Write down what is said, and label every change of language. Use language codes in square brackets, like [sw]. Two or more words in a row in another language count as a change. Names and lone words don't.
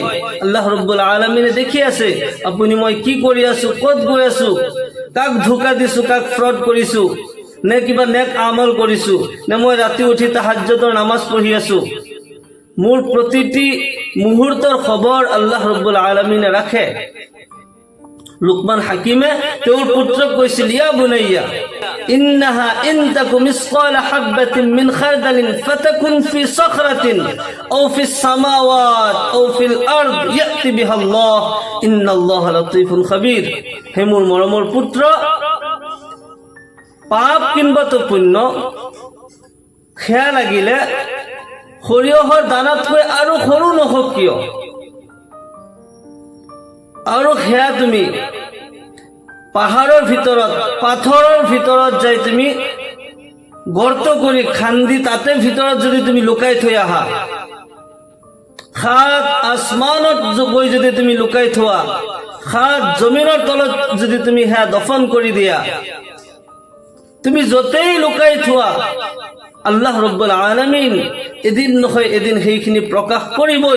[as] আল্লাহ [ar] رب العالمين [as] দেখি আছে আপুনি মই কি কৰি আছোঁ, ক'ত গৈ আছোঁ, কাক ধোকা দিছোঁ, কাক ফ্ৰড কৰিছোঁ, নে কিবা নেক আমল কৰিছোঁ, নে মই ৰাতি উঠি তাহাজ্জুদৰ নামাজ পঢ়ি আছোঁ। মোৰ প্ৰতিটি মুহূৰ্তৰ খবৰ আল্লাহ [ar] رب العالمين [as] ৰাখে। লুকমান হাকিমে তেওঁৰ পুত্ৰক কৈছিল, [ar] يا بني إنها إن تك مثقال حبة من خردل فتكن في صخرة أو في السماوات أو في الأرض يأت بها الله إن الله لطيف خبير. [as] হে মোৰ মৰমৰ পুত্ৰ, পাপ কিম্বাতো পুণ্য সেয়া লাগিলে সৰিয়হৰ দানাতকৈ আৰু সৰু নহওক কিয়, আৰু সেয়া তুমি পাহাৰৰ ভিতৰত, পাথৰৰ ভিতৰত যাই তুমি গৰ্ত কৰি খান্দি তাতে ভিতৰত যদি তুমি লুকাই থৈ আহা, সাত আসমানত গৈ যদি তুমি লুকাই থোৱা, সাত জমিনৰ তলত যদি তুমি সেয়া দফন কৰি দিয়া, তুমি য'তেই লুকাই থোৱা, আল্লাহ [ar] رب العالمين [as] এদিন নহয় এদিন সেইখিনি প্ৰকাশ কৰিবই।